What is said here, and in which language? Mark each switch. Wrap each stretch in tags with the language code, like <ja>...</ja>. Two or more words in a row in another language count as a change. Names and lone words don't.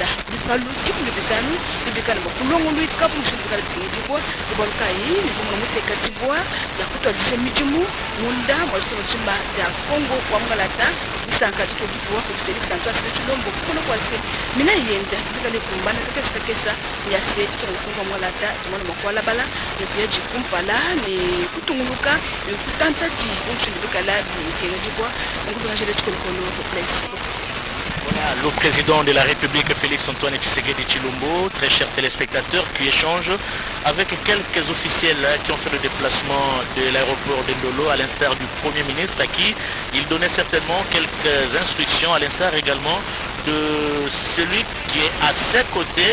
<lu>bipalu chikulu bitanu bibikana bakulongo lwika mushindikala bikijibwa ibolka yi ni kumuna muteka tibwa ya kutwa jise mijumu munda mu chitonga chima da Kongo wa mungalata bisanka chitotibwa ku Felix Antoine Tshisekedi Tshilombo kuno kwase mina yenda bikale kumbana kakesa ya se chitonga Kongo wa mungalata mwana makwala bala ni kuyaji kumpala ni kutunguluka ni kutantaji umushindikala bikijibwa ngubanga jele chikolokolo ku place.</lu> <fr>Voilà, le président de la République, Félix Antoine Tshisekedi Tshilombo, très chers téléspectateurs, qui échange avec quelques officiels qui ont fait le déplacement de l'aéroport d'Ndolo, à l'instar du Premier ministre, à qui il donnait certainement quelques instructions, à l'instar également de celui qui est à ses côtés.</fr>